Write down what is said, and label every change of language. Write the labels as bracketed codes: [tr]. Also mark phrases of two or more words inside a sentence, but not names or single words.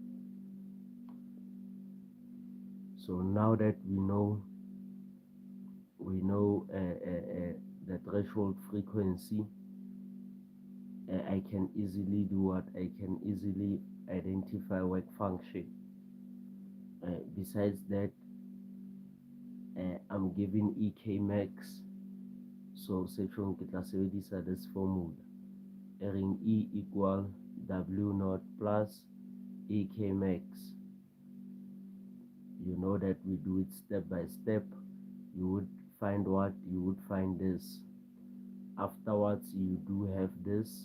[en] So now that we know we know the threshold frequency. I can easily do what? I can easily identify work function. Besides that, I'm given EK max, so section [st] ke tla sebedisa [en] this formula, ring E equal W naught plus EK max. You know that we do it step by step. You would find what? You would find this. Afterwards, you do have this.